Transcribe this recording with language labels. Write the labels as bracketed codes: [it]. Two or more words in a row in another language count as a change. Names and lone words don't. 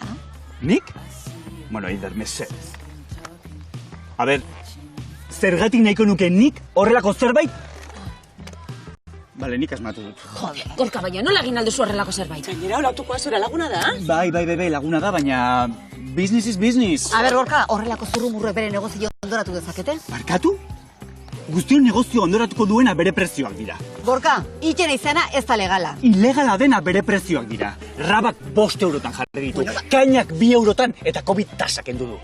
[eu] Nik? Bueno, Eider, mesedez. A ber, zergatik nahiko nuke nik horrelako zerbait? Bale, nik asmatu dut. Jode, Gorka, baina nola egin alduzu horrelako zerbait? Gainera, olatukoa zure laguna da? Bai, laguna da, baina [en] business is business. [eu] A ber, Gorka, horrelako zurrumurruek bere negozio ondoratu dezakete? Barkatu? Guztion negozio ondoratuko duena bere prezioak dira. Gorka, itxera izana ez da legala. Ilegala dena bere prezioak dira. Rabak 5 eurotan jarri ditu, kainak 2 eurotan eta COVID tasak kendu du.